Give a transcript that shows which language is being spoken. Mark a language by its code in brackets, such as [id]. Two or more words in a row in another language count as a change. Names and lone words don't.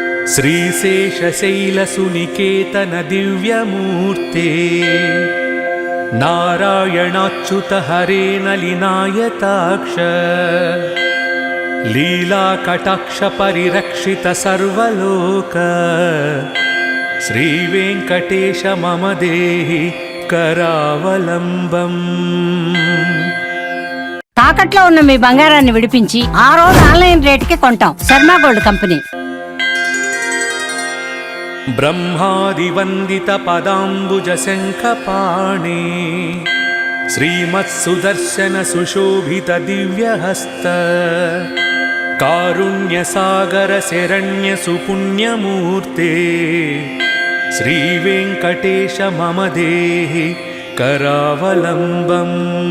[sa] श्रीशेषशैलसुनिकेतन दिव्यमूर्ते नारायणाच्युत हरे नलिनायताक्ष लीलाकटाक्ष परिरक्षित सर्वलोक श्रीवेङ्कटेश मम देहि करावलम्बम्। [te] తాకట్లో ఉన్న మీ బంగారాన్ని విడిపించి ఆ రోజు ఆన్లైన్ రేటుకి కొంటాం. శర్మ గోల్డ్ కంపెనీ. [sa] ब्रह्मादिवन्दित पदाम्बुज शङ्खपाणि श्रीमत्सुदर्शन सुशोभित दिव्यहस्त कारुण्यसागर शरण्य सुपुण्यमूर्ते श्रीवेङ्कटेश मम देहि करावलम्बम्।